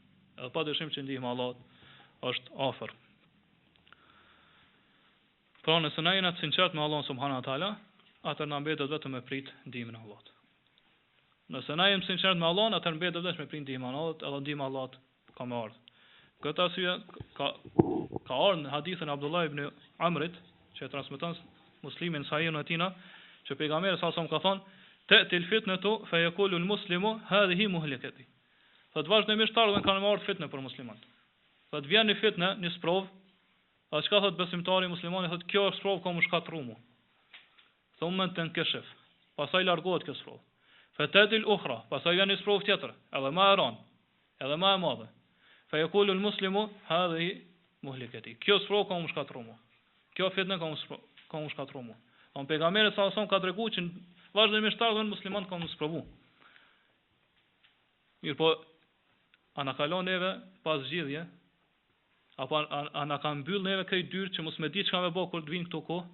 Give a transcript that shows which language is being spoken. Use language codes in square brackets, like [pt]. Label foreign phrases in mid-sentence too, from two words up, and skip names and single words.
[sq] Edhe padyshim që ndihma e Allahut është afër. Pra nëse na jena të sinqert me [ar] الله سبحانه وتعالى, [sq] atëherë na mbetet vetëm me prit ndihmën e Allahut. Nëse na jemi sinqert me Allahun, atëherë mbetet vetëm me prit ndihmën e Allahut, edhe ndihma e Allahut ka më ardhur. Këtë arsye ka ardhur në hadithin e Abdullah ibn Amrit, që e transmeton Muslimi në Sahihun e tij, që pejgamberi [ar] صلى الله عليه وسلم [sq] ka thonë: [ar] "تأتي الفتنة فيقول المسلم هذه مهلكتي." [sq] Thot vazhdimisht ardhen kanë marrë fitnë për muslimanët. Thot vjen një fitnë, një sprov, a çka thot besimtari muslimani, thot kjo sprov ka më shkatërruar mua. [ar] ثم تنكشف. [sq] Pastaj largohet kjo sprov. [ar] فتأتي أخرى, [sq] pastaj vjen një sprov tjetër, edhe më e rëndë, edhe më e madhe. [ar] فيقول المسلم هذه مهلكتي. [sq] Kjo sprov ka më shkatërruar mua. Kjo fitnë ka më shkatërruar mua. On pejgamberi [ar] صلى الله عليه وسلم [sq] ka treguar që vazhdimisht ardhen muslimanët kanë sprovu. Mirë po, a na kalon neve pas zgjidhje, apo a na ka mbyll neve këtë dyrë që mos me di çka me bë kur të vinë këto kohë?